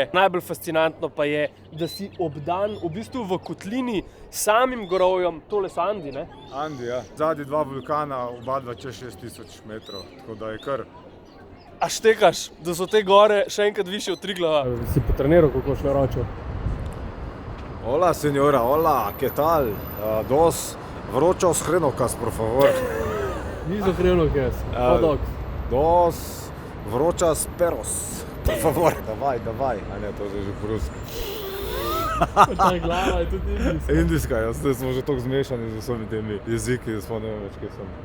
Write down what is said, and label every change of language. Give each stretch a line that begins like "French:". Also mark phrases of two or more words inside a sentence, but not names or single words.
Slovenian: Najbolj fascinantno pa je, da si obdan v bistvu v kotlini samim gorovjem. Tole so Andi, ne? Andi, ja. Zadnji dva vulkana, oba dva čez 6000 metrov, tako da je kar. A štekaš, da so te gore še enkrat višje od Triglava? Si potreniral, kako šlo ročo?
Spanish: Hola, señora, hola, ¿qué tal? Dos
Slovenian: vročos hrenovkas,
Spanish: por favor.
Slovenian: Niso hrenovkas, hot dog.
Spanish: Dos vročas peros, por favor.
Slovenian: Davaj, a ne, to je že po-rusko. Ta glava je tudi indijska. Indijska, ja, zdaj smo že toliko zmešani z vsemi temi jeziki, da smo ne vem več, kaj sem.